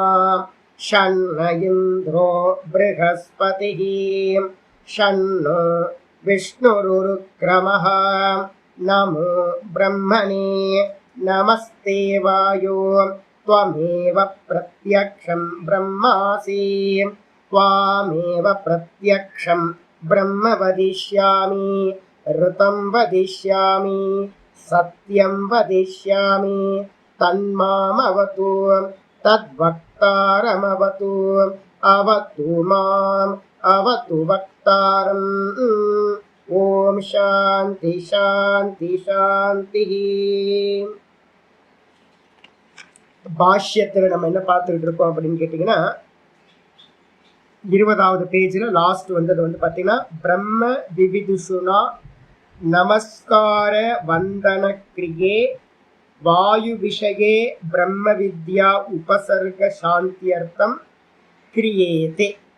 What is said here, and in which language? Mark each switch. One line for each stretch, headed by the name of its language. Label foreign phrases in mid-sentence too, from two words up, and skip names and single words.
Sanskrit: शन्न इन्द्रो बृहस्पतिः शन्नो विष्णुरुरुक्रमः नमो ब्रह्मणे नमस्ते वायो त्वमेव प्रत्यक्षं ब्रह्मासि त्वामेव प्रत्यक्षं ब्रह्म वदिष्यामि ऋतं वदिष्यामि सत्यं वदिष्यामि तन्मामवतु तद्वक्तारमवतु अवतु माम् अवतु वक्तारम् ॐ शान्ति शान्ति शान्तिः.
Tamil: பாஷ்யத்தில் நம்ம என்ன பார்த்துக்கிட்டு இருக்கோம் அப்படின்னு கேட்டிங்கன்னா 20வது பேஜில் லாஸ்ட் வந்தது பார்த்தீங்கன்னா
Sanskrit: ब्रह्म विविदुषुणा नमस्कार वन्दन क्रिये वायु विषये ब्रह्म विद्या उपसर्ग शान्त्यर्थं क्रियते.